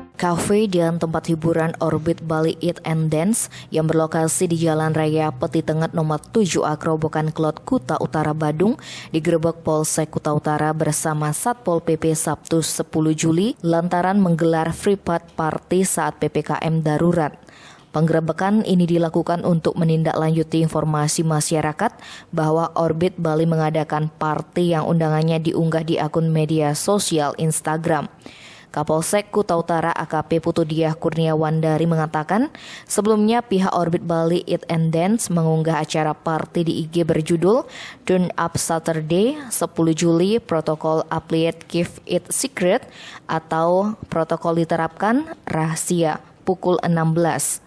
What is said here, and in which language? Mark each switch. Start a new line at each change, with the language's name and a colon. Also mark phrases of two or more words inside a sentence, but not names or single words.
Indonesian: Cafe dan tempat hiburan Orbit Bali Eat and Dance yang berlokasi di Jalan Raya Peti Tenget nomor 7A Kerobokan Klot Kuta Utara Badung digerebek Polsek Kuta Utara bersama Satpol PP Sabtu 10 Juli lantaran menggelar
English: free party
Indonesian: saat PPKM darurat. Penggerebekan ini dilakukan untuk menindaklanjuti informasi masyarakat bahwa Orbit Bali mengadakan party yang undangannya diunggah di akun media sosial Instagram. Kapolsek Kuta Utara AKP Putudiah Kurniawandari mengatakan, sebelumnya pihak Orbit Bali Eat and Dance mengunggah acara party di IG berjudul Turn Up Saturday 10 Juli Protokol Update Keep It Secret atau protokol diterapkan rahasia pukul 16.